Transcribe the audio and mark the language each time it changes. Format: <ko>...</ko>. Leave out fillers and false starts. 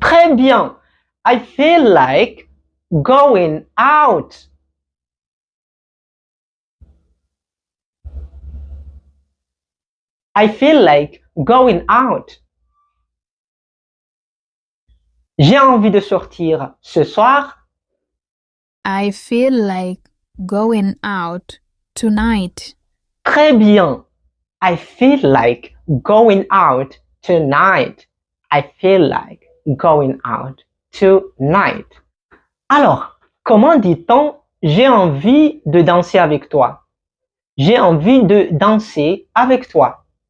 <fr>Très bien.</fr> <en>I feel like going out. I feel like going out.</en> <fr>J'ai envie de sortir ce soir.</fr> <en>I feel like going out tonight.</en> <fr>Très bien.</fr> <en>I feel like going out tonight. I feel like going out tonight.</en> <fr>Alors, comment dit-on j'ai envie de danser avec toi? J'ai envie de danser avec toi.</fr>